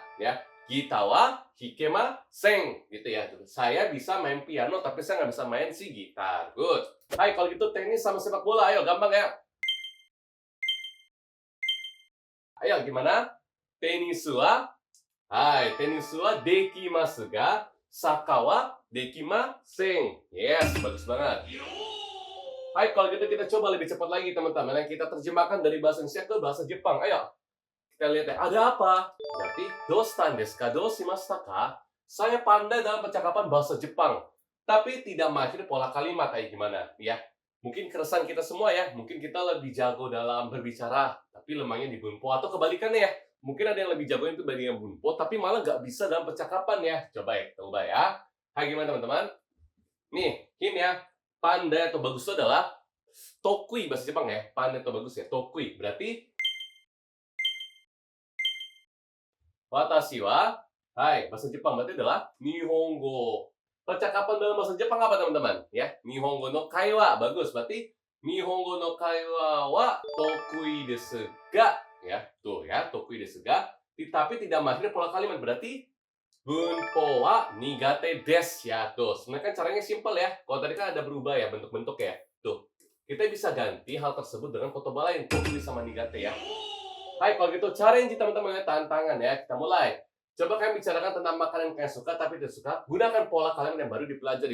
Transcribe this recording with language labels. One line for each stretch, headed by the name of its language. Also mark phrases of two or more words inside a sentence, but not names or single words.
Indonesian: Ya,
Japanese: ギターは弾けません.
Indonesian: Gitu ya. Saya bisa main piano, tapi saya nggak bisa main si gitar. Good. Hai, kalau gitu tenis sama sepak bola. Ayo, gampang ya. Ayo, gimana?
Japanese: テニスは、はい、テニスはできますが、サッカーはできません.
Indonesian: Yes, bagus banget. Hai, kalau gitu kita coba lebih cepat lagi teman-teman. Yang kita terjemahkan dari bahasa Indonesia ke bahasa Jepang. Ayo, kita lihat ya. Ada apa? Berarti,
Japanese: どうしたんですか、どうしましたか?
Indonesian: Saya pandai dalam percakapan bahasa Jepang, tapi tidak mahir pola kalimat. Kayak gimana? Ya, mungkin keresahan kita semua ya. Mungkin kita lebih jago dalam berbicara, tapi lemahnya di bunpo. Atau kebalikannya ya. Mungkin ada yang lebih jago itu bagian bunpo, tapi malah nggak bisa dalam percakapan ya. Coba ya, kita ubah ya. Hai, gimana teman-teman? Nih, hint ya. Pandai atau bagus itu adalah tokui bahasa Jepang ya. Pandai atau bagus ya. Tokui. Berarti
Japanese: 私は,
Indonesian: hai, bahasa Jepang berarti adalah nihongo. Percakapan dalam bahasa Jepang apa teman-teman? Ya,
Japanese: 日本語の会話.
Indonesian: Bagus. Berarti
Japanese: 日本語の会話は得意ですが.
Indonesian: Ya, tuh ya,
Japanese: 得意ですが.
Indonesian: Tapi tidak mahir pola kalimat. Berarti
Japanese: 文法は苦手です
Indonesian: ya. Tuh, sebenarnya kan caranya simpel ya. Kalau tadi kan ada berubah ya bentuk-bentuk ya. Tuh, kita bisa ganti hal tersebut dengan kotoba lain. Tokui sama nigate ya. Hai, kalau gitu challenge teman-teman ya, tantangan ya. Kita mulai. Coba kalian bicarakan tentang makanan yang kalian suka tapi tidak suka. Gunakan pola kalimat yang baru dipelajari.